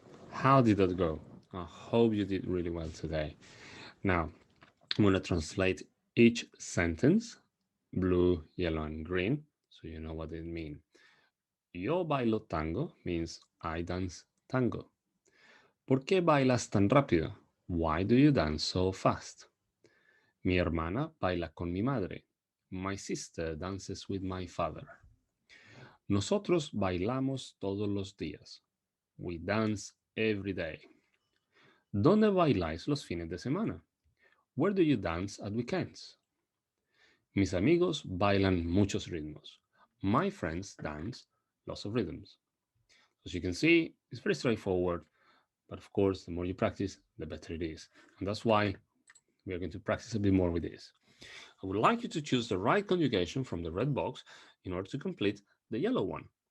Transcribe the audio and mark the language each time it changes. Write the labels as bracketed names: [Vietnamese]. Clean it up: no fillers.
[English] How did that go? I hope you did really well today. Now, I'm going to translate each sentence, blue, yellow, and green, so you know what it means. [Spanish] Yo bailo tango [English] means I dance tango. [Spanish] ¿Por qué bailas tan rápido? [English] Why do you dance so fast? [Spanish] Mi hermana baila con mi madre. [English] My sister dances with my father. [Spanish] Nosotros bailamos todos los días. [English] We dance every day. [Spanish] ¿Dónde bailáis los fines de semana? [English] Where do you dance at weekends? [Spanish] Mis amigos bailan muchos ritmos. [English] My friends dance lots of rhythms. As you can see, it's very straightforward, but of course, the more you practice, the better it is. And that's why we are going to practice a bit more with this. I would like you to choose the right conjugation from the red box in order to complete the yellow one.